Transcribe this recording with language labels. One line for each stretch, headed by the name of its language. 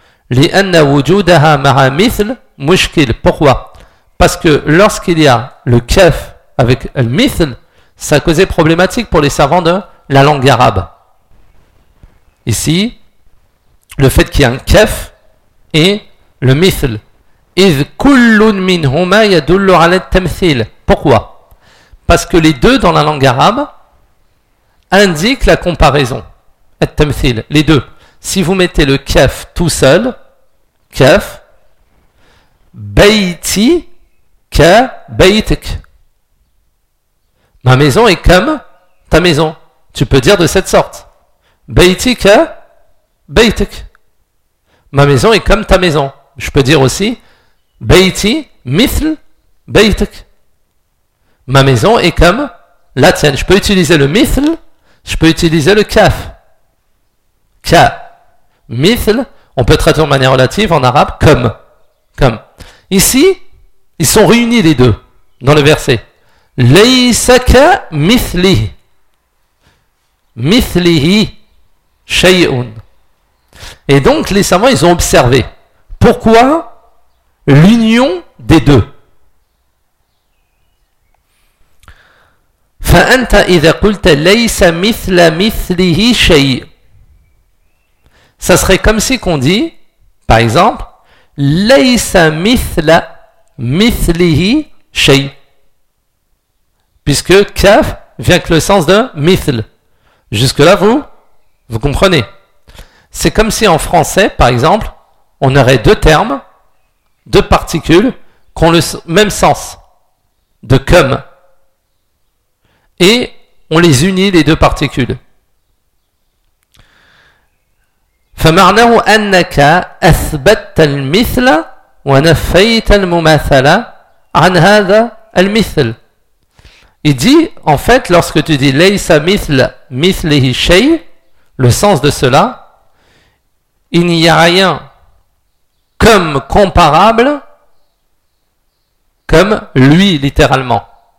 Arabic: لِأَنَّ وُجُودَهَا مَعَ مِثْلِ مُشْكِلِ.
French: Pourquoi ? Parce que lorsqu'il y a le kef avec le mithl, ça causait problématique pour les savants de la langue arabe. Ici, le fait qu'il y ait un kef et le mithl.
Arabic: إِذْ كُلُّن مِنْهُمَا يَدُلُّ عَلَى التَّمْثِيلِ.
French: Pourquoi ? Parce que les deux dans la langue arabe indique la comparaison. At-tamthil, les deux. Si vous mettez le kef tout seul, kef,
Arabic: bayti ka baytik.
French: Ma maison est comme ta maison. Tu peux dire de cette sorte.
Arabic: Bayti ka baytik.
French: Ma maison est comme ta maison. Je peux dire aussi
Arabic: bayti mithl baytik.
French: Ma maison est comme la tienne. Je peux utiliser le mithl. Je peux utiliser le kaf. Ka. Mithl, on peut traduire de manière relative en arabe, comme. Comme. Ici, ils sont réunis les deux dans le verset.
Arabic: Laysaka mithli. Mithlihi shay'un.
French: Et donc, les savants, ils ont observé. Pourquoi l'union des deux ?
Arabic: فأنت إذا قلت ليس مثل مثله شيء.
French: Ça serait comme si qu'on dit, par exemple,
Arabic: ليس مثل مثله شيء.
French: Puisque كاف vient avec le sens de مثل. Jusque là, vous comprenez. C'est comme si en français, par exemple, on aurait deux termes, deux particules, qui ont le même sens de comme. Et on les unit les deux particules.
Arabic: فمعناه أنك أثبتت المثل ونفيت المماثلة عن هذا المثل.
French: Il dit, en fait, lorsque tu dis
Arabic: ليس مثل مثله شيء,
French: le sens de cela, il n'y a rien comme comparable comme lui, littéralement.